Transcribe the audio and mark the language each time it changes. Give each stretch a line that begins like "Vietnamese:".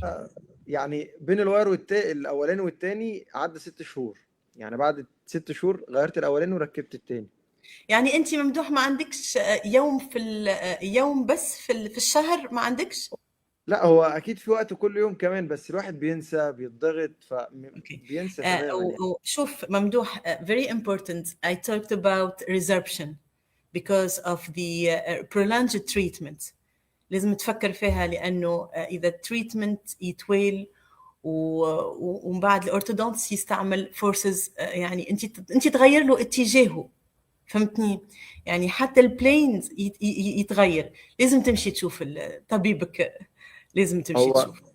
Arabic: أنا يعني بين الواير الاولاني والتاني عدى 6 شهور. يعني بعد 6 شهور غيرت الاولاني وركبت التاني. يعني انت ممدوح ما عندكش يوم بس في الشهر ما عندكش؟ لا هو اكيد في وقت كل يوم كمان بس الواحد بينسى بيتضغط فبينسى تماما. شوف
English: ممدوح very important I talked about resorption because of the prolonged treatment.
Arabic: لازم تفكر فيها لانه اذا التريتمنت يطول ومن بعد الأورثودونتس يستعمل فورسز يعني انت تغير له اتجاهه. فهمتني؟ يعني حتى البلينز يتغير. لازم تمشي تشوف طبيبك. لازم تمشي تشوف.